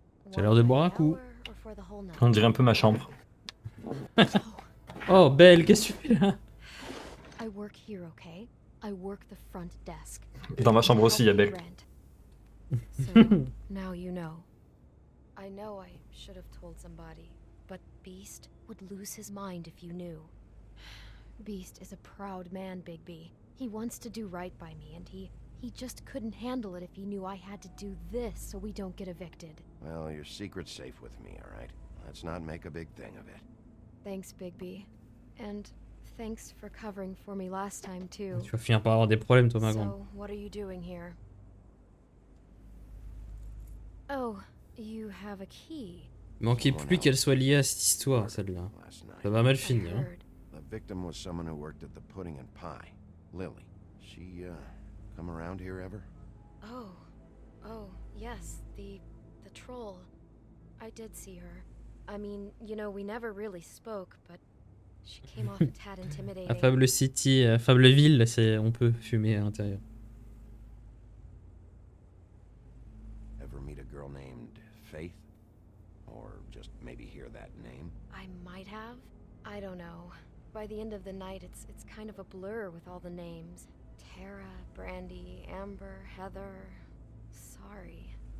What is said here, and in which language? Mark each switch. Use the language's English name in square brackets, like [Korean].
[French] C'est l'heure de boire un coup. On dirait un peu ma chambre. Oh, Belle, qu'est-ce que tu fais là? [English] I work here, okay? I work the front desk. [French] Dans ma chambre aussi, il y a Belle. [English] So, now you know. I know I should have told somebody, but Beast would lose his mind if you knew. Beast is a proud man, Bigby. He wants to do right by me, and he just couldn't handle it if he knew I had to do this so we don't get evicted. Well, your secret's safe with me, all right? Let's not make a big thing of it. Thanks, Bigby. And thanks for covering for me last time, too. [French] Tu vas finir par avoir des problèmes, toi, ma grande. [English] So, what are you doing here? Oh, you have a key. [French] Manquait plus qu'elle soit liée à cette histoire, celle-là. Ça va mal finir. Hein. [English] The victim was someone who worked at the Pudding and Pie, Lily. She, come around here ever? Oh, yes, the troll. I did see her. I mean, you know, we never really spoke, but she came off a tad intimidating. [French] À Fable City, Fableville, on peut fumer à l'intérieur. [English] Ever meet a girl named Faith? Or just maybe hear that name? I might have. I don't know. By the end of the night, it's kind of a blur with all the names. Tara, Brandy, Amber, Heather. Sorry.